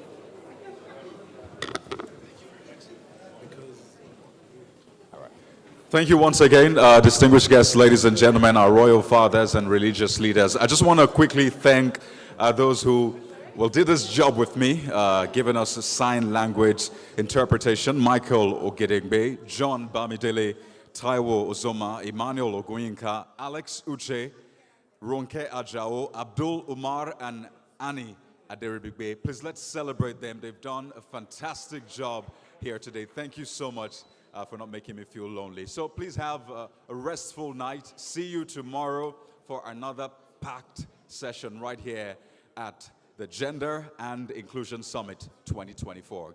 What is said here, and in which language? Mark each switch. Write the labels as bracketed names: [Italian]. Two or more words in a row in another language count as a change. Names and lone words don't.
[English] Thank you once again, distinguished guests, ladies and gentlemen, our royal fathers and religious leaders. I just want to quickly thank those who did this job with me, giving us a sign language interpretation. Michael Ogedengbe, John Bamidele, Taiwo Ozoma, Emmanuel Ogoyinka, Alex Uche, Ronke Ajao, Abdul Umar, and Annie Aderibigbe. Please let's celebrate them. They've done a fantastic job here today. Thank you so much for not making me feel lonely. So please have a restful night. See you tomorrow for another packed session right here at the Gender and Inclusion Summit 2024.